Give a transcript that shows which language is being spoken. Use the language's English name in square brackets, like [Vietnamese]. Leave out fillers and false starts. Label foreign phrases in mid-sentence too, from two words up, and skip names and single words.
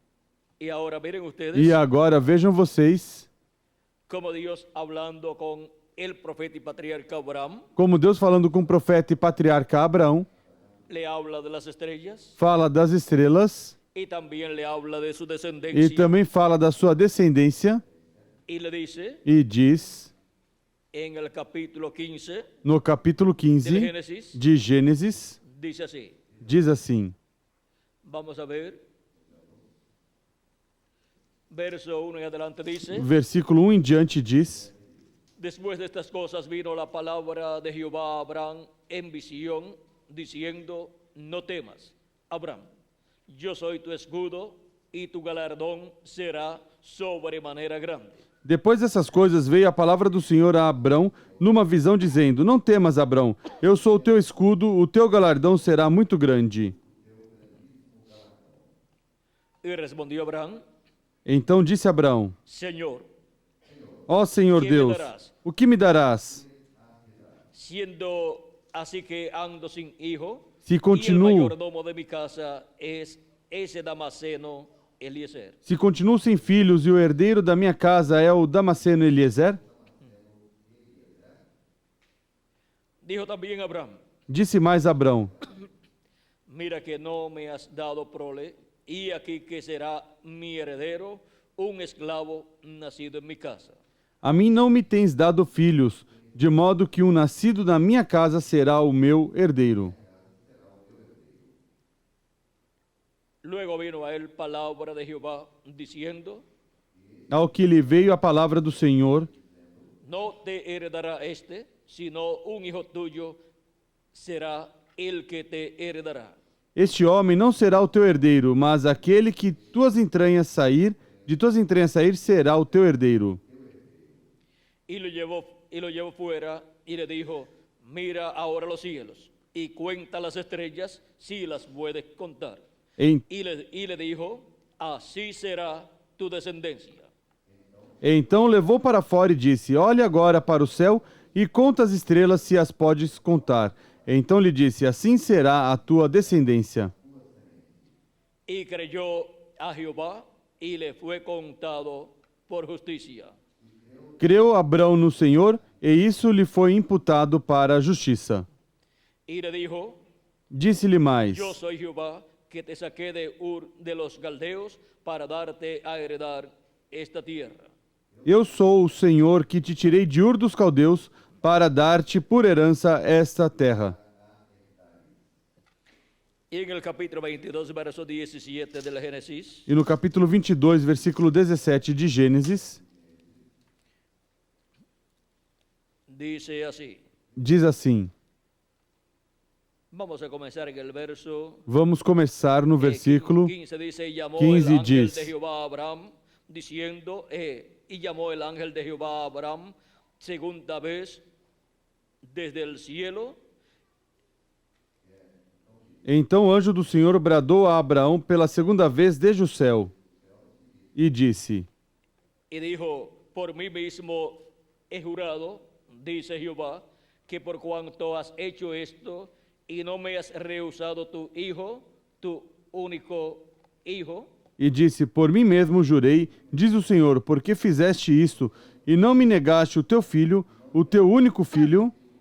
[Portuguese] E agora vejam vocês como Deus falando com o profeta e patriarca Abraão fala das estrelas e também fala da sua descendência e diz no capítulo 15 de Gênesis, diz assim, [Spanish] vamos a ver, verso 1 em adelante dice, [Portuguese] versículo 1 em diante diz: [Spanish] Después de estas cosas vino la palabra de Jehová a Abraham en visión, diciendo, no temas, Abraham, yo soy tu escudo y tu galardón será sobremanera grande. [Portuguese] Depois dessas coisas veio a palavra do Senhor a Abrão numa visão dizendo: Não temas, Abrão, eu sou o teu escudo, o teu galardão será muito grande. E respondeu Abraham: Então disse Abrão: Senhor, Ó Senhor Deus, o que me darás? [Spanish] Siendo así que ando sin hijo, [Portuguese] Se [Spanish] y el [Portuguese] continuo, [Spanish] mayordomo de mi casa es ese Damasceno Eliezer. [Portuguese] se continuo sem filhos e o herdeiro da minha casa é o Damasceno Eliezer? [Spanish] Dijo también Abraham, [Portuguese] Disse mais Abrão: [Spanish] mira que no me has dado prole, y aquí que será mi heredero, un esclavo nacido en mi casa. [Portuguese] A mim não me tens dado filhos, de modo que um nascido na minha casa será o meu herdeiro. [Spanish] Luego vino a él palabra de Jehová, diciendo, [Portuguese] Ao que lhe veio a palavra do Senhor: [Spanish] no te heredará este, sino un hijo tuyo será el que te heredará. [Portuguese] Este homem não será o teu herdeiro, mas aquele que de tuas entranhas sair, será o teu herdeiro. [Spanish] Y lo llevó fuera y le dijo, mira ahora los cielos y cuenta las estrellas si las puedes contar. Y le dijo, así será tu descendencia. [Portuguese] Então levou para fora e disse: olhe agora para o céu e conta as estrelas se as podes contar. Então lhe disse: assim será a tua descendência. [Spanish] Y creyó a Jehová y le fue contado por justicia. [Portuguese] Creu Abrão no Senhor, e isso lhe foi imputado para a justiça. [Spanish] Y le dijo, [Portuguese] Disse-lhe mais: [Spanish] yo soy Jehová que te saqué de Ur de los Caldeos para darte a heredar esta tierra. [Portuguese] Eu sou o Senhor que te tirei de Ur dos Caldeus para dar-te por herança esta terra. [Spanish] Y en el capítulo 22, verso 17 del Génesis, [Portuguese] E no capítulo 22, versículo 17 de Gênesis, [Spanish] dice así. [Portuguese] diz assim. [Spanish] Vamos a comenzar en el verso [Portuguese] Vamos começar no versículo [Spanish] 15. Dice, y llamó 15 el ángel [Portuguese] diz: [Spanish] de Jehová a Abraham, diciendo, y llamó el ángel de Jehová a Abraham segunda vez desde el cielo. [Portuguese] Então o anjo do Senhor bradou a Abraão pela segunda vez desde o céu e disse: [Spanish] Y dijo, por mí mismo he jurado, dice Jehová, que por cuanto has hecho esto y no me has rehusado tu hijo, tu único hijo. [Portuguese] E disse: por mim mesmo jurei, diz o Senhor, porque fizeste isto e não me negaste o teu filho, o teu único filho.